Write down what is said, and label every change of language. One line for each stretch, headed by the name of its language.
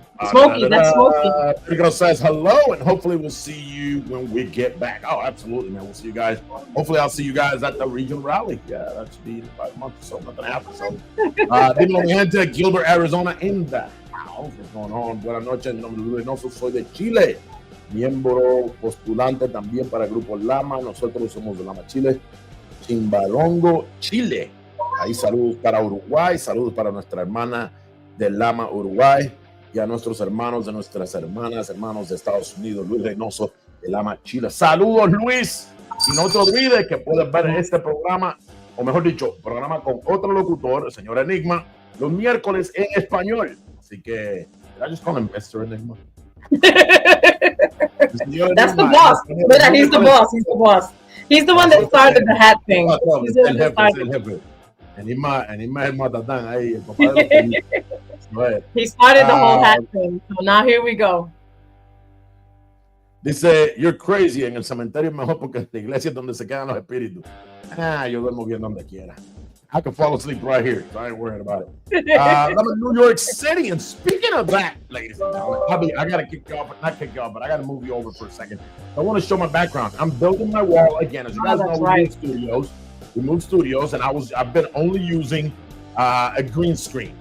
English: Smokey, that's Smokey. Rico says hello, and hopefully we'll see you when we get back. Oh, absolutely, man. We'll see you guys. Hopefully, I'll see you guys at the regional rally. Yeah, that should be in about a month or so, nothing happens. So, Dimo Gente, Gilbert, Arizona, in the house. What's going on?
Spanish: Buenas noches. Mi nombre es Luis Reynoso, soy de Chile. Miembro postulante también para el Grupo Lama. Nosotros somos de Lama Chile. Chimbalongo, Chile. Ahí saludos para Uruguay, saludos para nuestra hermana de Lama, Uruguay. Y a nuestros hermanos de nuestras hermanos de Estados Unidos, Luis Reynoso de Lama Chile. Saludos, Luis. Y no te olvides que puedes ver este programa, o mejor dicho, programa con otro locutor, el señor Enigma, los miércoles en español. Así que,
English: did I just call him Mr. Enigma? That's the boss. But he's the boss. He's the boss. He's the one that started the hat thing. He's the one that started.
Spanish: Enigma es el matatán ahí, el papá de los
English: He started the whole hat thing. So now here we go.
Spanish: Dice,
English: you're crazy.
Spanish: En el cementerio es mejor porque en la iglesia es donde se quedan los espíritus. Yo duermo bien donde quiera.
English: I can fall asleep right here, so I ain't worried about it. I'm in New York City, and speaking of that, ladies and gentlemen, I gotta kick you off, not kick you off, but I gotta move you over for a second. I want to show my background. I'm building my wall again. As you guys know, we moved studios, and I've been only using a green screen.